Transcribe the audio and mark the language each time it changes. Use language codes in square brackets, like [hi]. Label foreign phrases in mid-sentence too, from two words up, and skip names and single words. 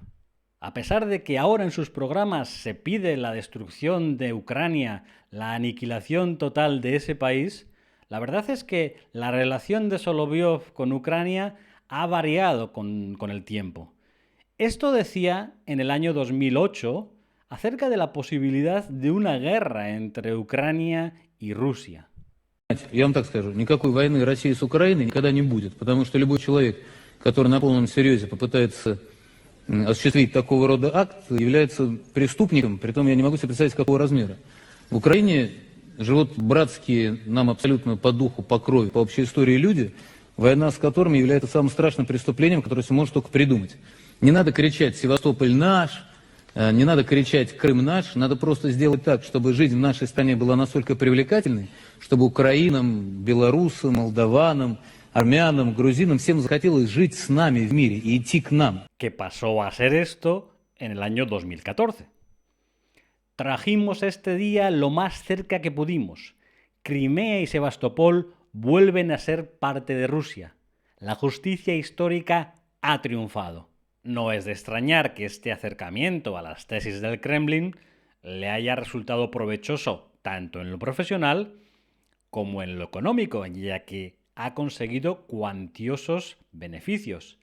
[es] A pesar de que ahora en sus programas se pide la destrucción de Ucrania, la aniquilación total de ese país, la verdad es que la relación de Solovyov con Ucrania ha variado con el tiempo. Esto decía en el año 2008 acerca de la posibilidad de una guerra entre Ucrania y Rusia. [ru] Я вам так скажу, никакой войны России с Украиной никогда не будет, потому что любой человек, который на полном серьезе попытается осуществить такого рода акт, является преступником, притом я не могу себе представить, какого размера. В Украине живут братские нам абсолютно по духу, по крови, по общей истории люди, война с которыми является самым страшным преступлением, которое себе может только придумать. Не надо кричать «Севастополь наш», не надо кричать «Крым наш», надо просто сделать так, чтобы жизнь в нашей стране была настолько привлекательной, чтобы украинам, белорусам, молдаванам, armянам, грузинам, всем захотелось жить с нами в мире и идти к нам. [es] Que pasó a ser esto en el año 2014. Trajimos este día lo más cerca que pudimos. Crimea y Sebastopol vuelven a ser parte de Rusia. La justicia histórica ha triunfado. No es de extrañar que este acercamiento a las tesis del Kremlin le haya resultado provechoso tanto en lo profesional como en lo económico, ya que ha conseguido cuantiosos beneficios.